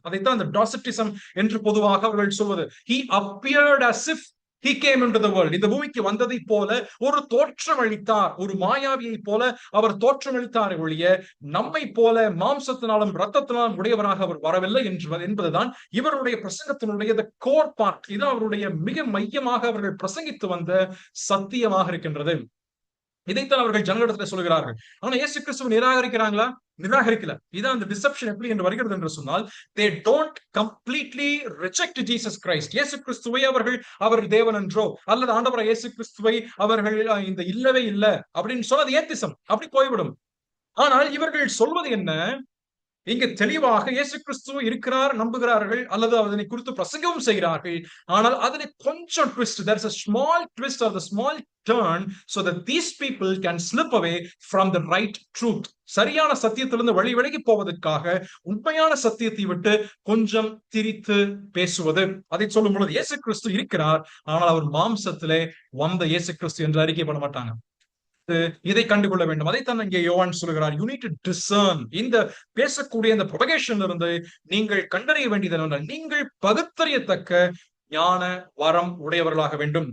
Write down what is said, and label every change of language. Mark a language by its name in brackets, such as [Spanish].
[Tamil] அதைத்தான் அந்த டாசிட்டிசம் என்று பொதுவாக அவர்கள் சொல்வது. [English] He appeared as if he came into the world. [Tamil] இந்த பூமிக்கு வந்ததை போல ஒரு தோற்றம் அளித்தார், ஒரு மாயாவியை போல அவர் தோற்றம் அளித்தார் ஒழிய நம்மை போல மாம்சத்தினாலும் இரத்தத்தினாலும் உடையவராக அவர் வரவில்லை என்பதுதான் இவருடைய பிரசங்கத்தினுடைய கோர் பார்ட். இது அவருடைய மிக மையமாக அவர்கள் பிரசங்கித்து வந்த சத்தியமாக இருக்கின்றது. இதைத்தான் அவர்கள் ஜனங்களிடத்தில் சொல்கிறார்கள். ஆனா இயேசு கிறிஸ்துவை நிராகரிக்கிறாங்களா? நிராகரிக்கல. இதான் அந்த டிசெப்ஷன் எப்படி என்று வருகிறது என்று சொன்னால் [English] they don't completely reject Jesus Christ. [Tamil] இயேசு கிறிஸ்துவை அவர் தேவன் என்றோ அல்லது ஆண்டவராக இயேசு கிறிஸ்துவை அவர்கள் இந்த இல்லவே இல்லை அப்படின்னு சொன்னது ஏத்திசம், அப்படி போய்விடும். ஆனால் இவர்கள் சொல்வது என்ன? இங்க தெளிவாக இயேசு கிறிஸ்து இருக்கிறார் நம்புகிறார்கள், அல்லது அதனை குறித்து பிரசங்கமும் செய்கிறார்கள். ஆனால் அதனை கொஞ்சம் twist, [English] there is a small twist or the small turn so that these people can slip away from the right truth. [Tamil] சரியான சத்தியத்திலிருந்து விலகி போவதற்காக உண்மையான சத்தியத்தை விட்டு கொஞ்சம் திரித்து பேசுவது. அதை சொல்லும் பொழுது இயேசு கிறிஸ்து இருக்கிறார், ஆனால் அவர் மாம்சத்திலே வந்த இயேசு கிறிஸ்து என்று அறிக்கை பண்ண மாட்டாங்க. இதை கண்டுகொள்ள வேண்டும். அதைத்தான் இங்கே யோவான் சொல்கிறார். [English] You need to discern. [Tamil] இந்த பேசக்கூடிய இந்த ப்ரொபகேஷன் இருந்து நீங்கள் கண்டறிய வேண்டியது என்னவென்றால் நீங்கள் பகுத்தறியத்தக்க ஞான வரம் உடையவர்களாக வேண்டும்.